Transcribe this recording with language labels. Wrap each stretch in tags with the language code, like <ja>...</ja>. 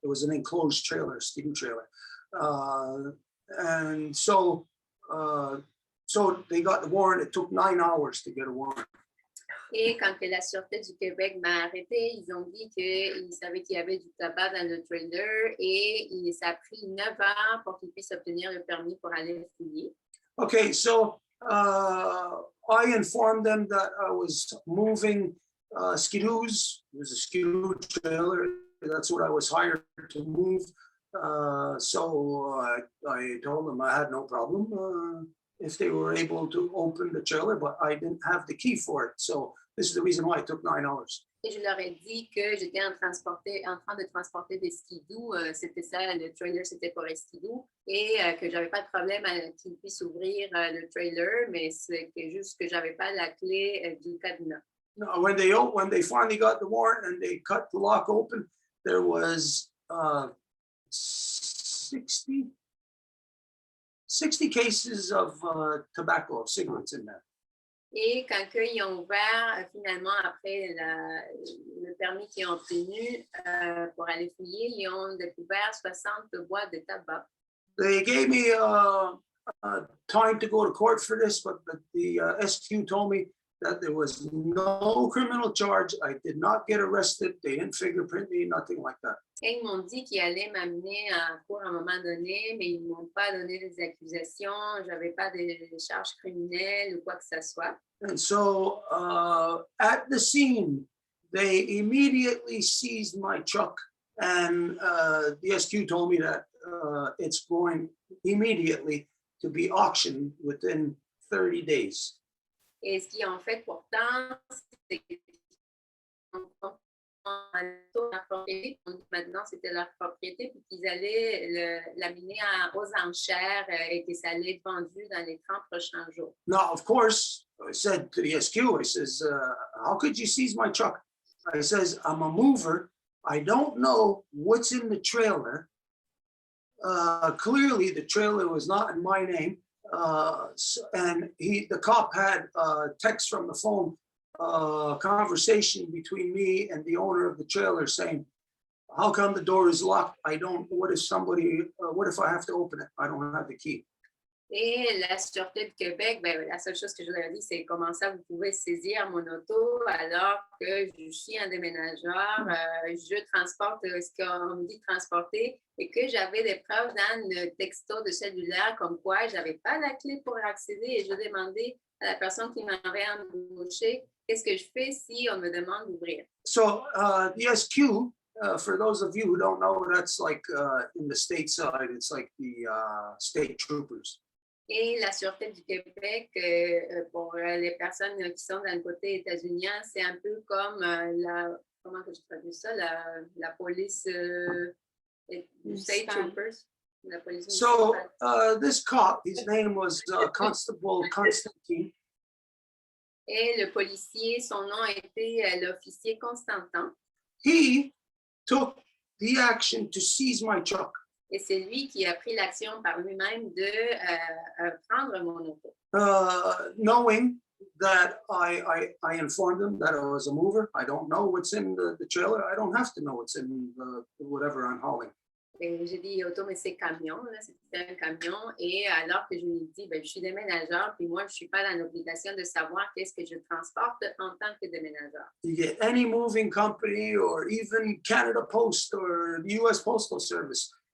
<en>It was an enclosed trailer, skidoo trailer. And so they got the warrant. It took 9 hours to get a warrant.</en> <fr>Et quand que la Sûreté du Québec m'a arrêté, ils ont dit qu'ils savaient qu'il y avait du tabac dans le trailer et ça a pris 9 heures pour qu'ils puissent obtenir le permis pour aller fouiller.</fr> <en>Okay, so I informed them that I was moving skidoos. It was a skidoo trailer. That's what I was hired to move. So I told them I had no problem if they were able to open the trailer, but I didn't have the key for it. So this is the reason why it took 9 hours.</en> <fr>Et je leur ai dit que j'étais en train de transporter des skidoo. C'était ça, le trailer, c'était pour les skidoo. Et que j'avais pas de problème à qu'ils puissent ouvrir le trailer, mais c'est juste que j'avais pas la clé du cadenas.</fr> <en>No, when they finally got the warrant and they cut the lock open, there was 60 cases of tobacco, of cigarettes in there.</en> <fr>Et quand ils ont ouvert, finalement, après le permis qu'ils ont obtenu pour aller fouiller, ils ont découvert 60 boîtes de tabac.</fr> <en>They gave me time to go to court for this, but the SQ told me that there was no criminal charge. I did not get arrested. They didn't fingerprint me, nothing like that.</en> <fr>Et ils m'ont dit qu'ils allaient m'amener en cours à un moment donné, mais ils ne m'ont pas donné des accusations. Je n'avais pas de charges criminelles ou quoi que ce soit.</fr> <en>And so at the scene, they immediately seized my truck. And the SQ told me that it's going immediately to be auctioned within 30 days.</en> <fr>Et ce qu'ils ont fait pourtant, c'est que maintenant c'était leur propriété, puis qu'ils allaient l'amener aux enchères et que ça allait être vendu dans les 30 prochains jours.</fr> <en>Now, of course, I said to the SQ, I says, how could you seize my truck? I says, I'm a mover. I don't know what's in the trailer. Clearly, the trailer was not in my name. And the cop had text from the phone, conversation between me and the owner of the trailer saying, how come the door is locked? What if I have to open it? I don't have the key.</en> <fr>Et la Sûreté du Québec, la seule chose que je leur ai dit, c'est comment ça vous pouvez saisir mon auto alors que je suis un déménageur, je transporte ce qu'on me dit de transporter et que j'avais des preuves dans le texto de cellulaire comme quoi je n'avais pas la clé pour accéder et je demandais à la personne qui m'avait embauché qu'est-ce que je fais si on me demande d'ouvrir.</fr> <en>So the SQ for those of you who don't know, that's like in the state side, it's like the state troopers.</en> <fr>Et la Sûreté du Québec, pour les personnes qui sont dans le côté états-unien, c'est un peu comme comment que je traduis ça, la police du state troopers, la police</fr> <en>So</en> <fr>municipale.</fr> <en>this cop, his name was Constable Constantine.</en> <fr>Et le policier, son nom était l'officier Constantin.</fr> <en>He took the action to seize my truck.</en> <fr>Et c'est lui qui a pris l'action par lui-même de prendre mon auto.</fr> <en>Knowing that I informed him that I was a mover. I don't know what's in the trailer. I don't have to know what's in whatever I'm hauling.</en> <fr>Et j'ai dit auto, mais c'est camion, là, c'était un camion. Et alors que je lui ai dit, ben, je suis déménageur, puis moi, je ne suis pas dans l'obligation de savoir qu'est-ce que je transporte en tant que déménageur.</fr> <en>You get any moving company or even Canada Post or the US Postal Service.</en>